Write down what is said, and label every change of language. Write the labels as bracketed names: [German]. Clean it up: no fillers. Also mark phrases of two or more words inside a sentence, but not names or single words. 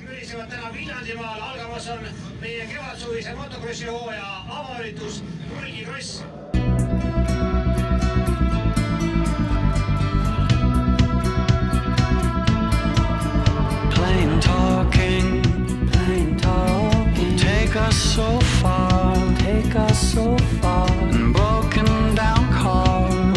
[Estonian] viibivad täna Viljandimaal. Algamas on meie kevadsuvise motokrossi hooaja avaüritus Mulgikross. [English] Plain talking, take us so far, and broken down cars,